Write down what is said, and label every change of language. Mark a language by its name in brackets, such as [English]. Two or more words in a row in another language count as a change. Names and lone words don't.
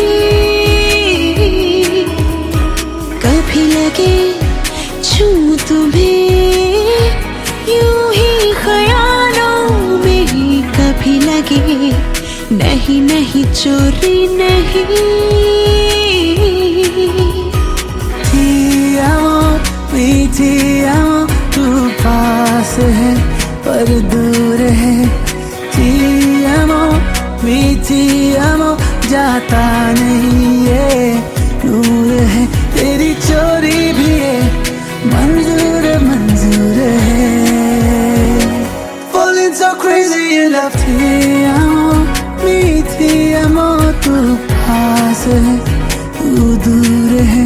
[Hindi] कभी लगे छूं तुम्हें यूं ही ख्यालों में ही, कभी लगे नहीं नहीं चोरी नहीं। [Italian] Ti amo, mi ti amo, [Hindi] तू पास है पर दूर है। [Italian] Ti amo, mi ti amo, [Hindi] जाता नहीं ये नूर है। तेरी चोरी भी है मंजूर मंजूर है। [English] Falling so crazy in love। [Italian] Ti amo, mi ti amo, [Hindi] तू पास है तू दूर है।